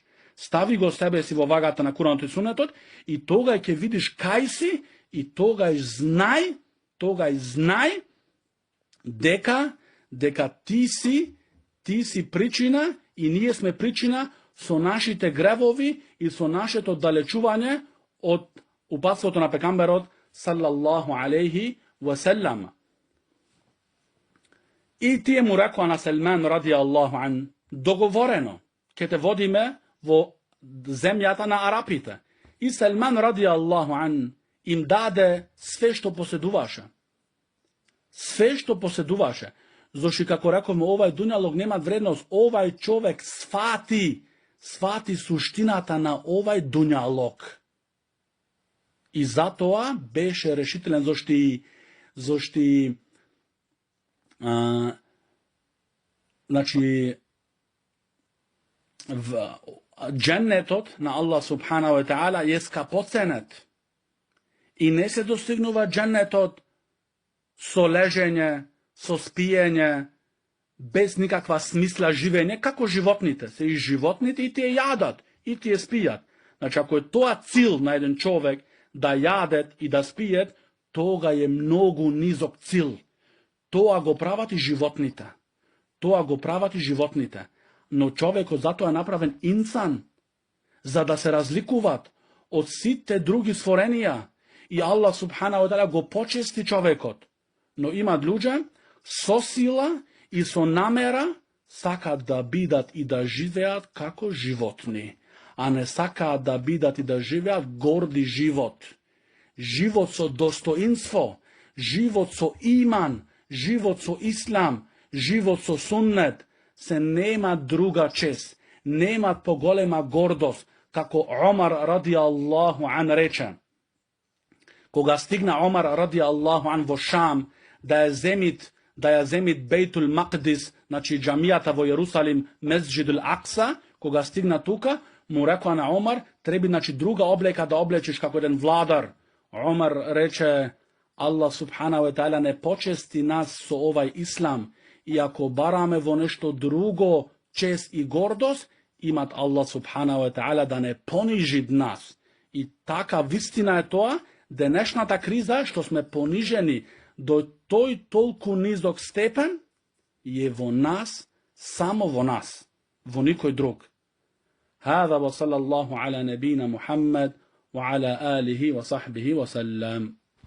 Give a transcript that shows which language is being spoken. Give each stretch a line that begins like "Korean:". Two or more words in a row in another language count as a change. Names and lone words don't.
Macedonian: Стави го себе си во вагата на Куранот и Суннетот и тогаш ќе видиш кај си и тогаш знај дека ти си причина и ние сме причина со нашите гревови и со нашето далечување од упатството на пекамберот
Arabic: صلى الله عليه وسلم.
Macedonian: И тие му рекоа на Селман
Arabic: رضي الله عنه,
Macedonian: договорено, ќе те водиме во земјата на арапите. И Селман
Arabic: رضي الله عنه
Macedonian: им даде све што поседуваше. Све што поседуваше. Зошто како рековме, овај дуњалог нема вредност. Овај човек свати суштината на овај дуњалог. И затоа беше решителен, зошто значи дженнетот на Аллах
Arabic: سبحانه وتعالى
Macedonian: е скапоценет. И не се достигнува дженнетот со лежење, со спиење, без никаква смисла живење, како животните. Се и животните и тие јадат, и тие спијат. Значи, ако е тоа цил на еден човек, да јадет и да спијат, тога е многу низок цил. Тоа го прават и животните. Но човекот затоа е направен инсан, за да се разликуваат од сите други створенија. И Аллах
Arabic: سبحانه وتعالى
Macedonian: го почести човекот. Но има луѓе со сила и со намера сакаат да бидат и да живеат како животни, а не сакаат да бидат и да живеат горди живот. Живот со достоинство, живот со иман, живот со ислам, живот со суннет, се нема друга чест, нема поголема гордост, како Омар
Arabic: رضي الله عنه
Macedonian: рече. Кога стигна Омар
Arabic: رضي الله عنه
Macedonian: во Шам, да ја земит Бейтул Макдис, значи џамијата во Јерусалим, Месџидул Акса, кога стигна тука, му рекоа на Омар, треби значи друга облека да облечиш како еден владар. Омар рече, Аллах
Arabic: سبحانه وتعالى
Macedonian: не почести нас со овај ислам, и ако бараме во нешто друго чест и гордост, имат Аллах
Arabic: سبحانه وتعالى
Macedonian: да не понижи нас. И така вистина е тоа, денешната криза што сме понижени до тој толку низок степен е во нас, само во нас, во никој друг.
Arabic: هذا وصلى الله على نبينا محمد وعلى آله وصحبه وسلم.